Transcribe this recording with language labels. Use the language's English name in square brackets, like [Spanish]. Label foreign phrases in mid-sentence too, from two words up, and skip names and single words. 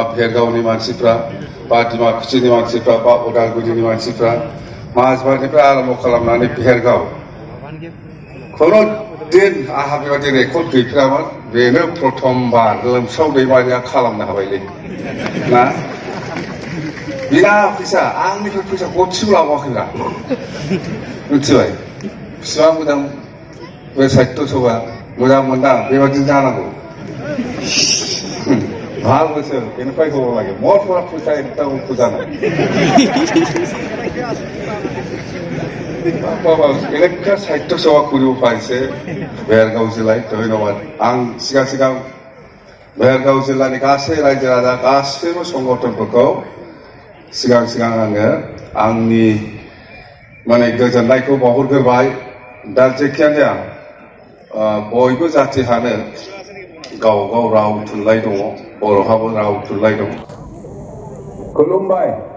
[Bodo] भेरगावनि मानसिफ्रा बा डिमाकुसिनि मानसिफ्रा बा उदालगुरिनि मानसिफ्रा माजबाटनिफ्राय आरम्भ खालामनानै भेरगाव खुनु दिन आंहा बेबायदि रेकर्ड गैफेरामोन बेनो प्रथमबार लोमसाव दैमारिया खालामनो हाबायलै ना बिना फैसा आंनिफ्राय फैसा गरसेबो लाबावाखैब्रा मिथिबाय बिसिबां मोजां बे साहित्य सभा मोजां मोनदां बेबायदि जानांगौ [Assamese] ভাল হৈছে এনেকুৱাই হ'ব লাগে মোৰ পৰা পইচা একটাও খোজা নাই এনেকুৱা সাহিত্য সভা কৰিব পাৰিছে [Bodo] भेरगाव जिल्लाय धन्यबाद आं सिगां भेरगाव जिल्लानि गासै रायजो राजा गासैबो संगठनफोरखौ सिगां आङो आंनि माने गोजोननायखौ बावहरग्रोबाय दा जेखियानो जाया बयबो जाथिहानो गाव राव थुनलाइ दङ बर'हाबो राव थुनलाइ दं खुलुमबाय